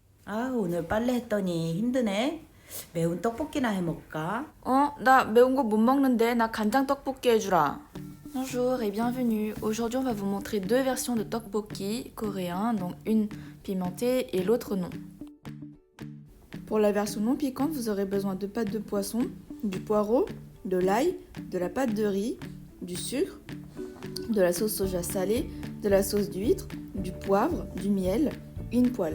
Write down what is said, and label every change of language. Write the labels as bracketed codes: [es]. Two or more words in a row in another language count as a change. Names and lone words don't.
[ko] 아, 오늘 빨래 했더니 힘드네. 매운 떡볶이나 해 먹을까? 나 매운 거 못 먹는데 나 간장 떡볶이 해주라. [fr] Bonjour et bienvenue. Aujourd'hui, on va vous montrer deux versions de tteokbokki coréen, donc une pimentée et l'autre non. Pour la version non piquante, vous aurez besoin de pâtes de poisson, du poireau, de l'ail, de la pâte de riz, du sucre, de la sauce soja salée, de la sauce d'huître, du poivre, du miel, une poêle.